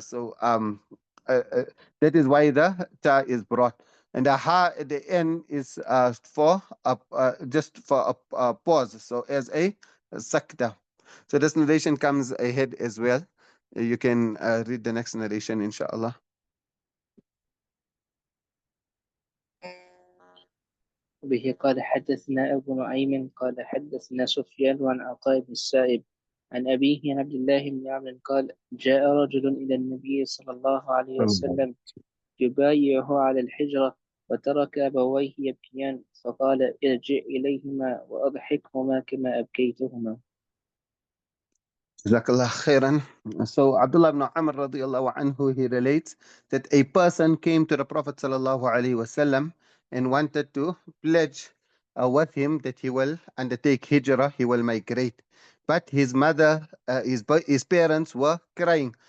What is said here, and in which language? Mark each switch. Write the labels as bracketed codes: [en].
[en] So that is why the ta is brought. And the ha at the end is for just for a pause, so as a sakta. So this narration comes ahead as well. You can read the next narration, inshallah. [ar] به قال حدثنا أبو نعيم قال حدثنا سفيان عن عطاء بن السائب عن أبيه عن عبد الله بن عمرو قال جاء رجل إلى النبي صلى الله عليه وسلم يبايعه على الحجرة وترك أبويه يبكيان فقال ارجع إليهما وأضحكهما كما أبكيتهما. [en] Jazakallah khairan. So Abdullah ibn Amr radiallahu anhu, he relates that a person came to the Prophet sallallahu alaihi wasallam and wanted to pledge with him that he will undertake hijrah, he will migrate. But his mother, his parents were crying.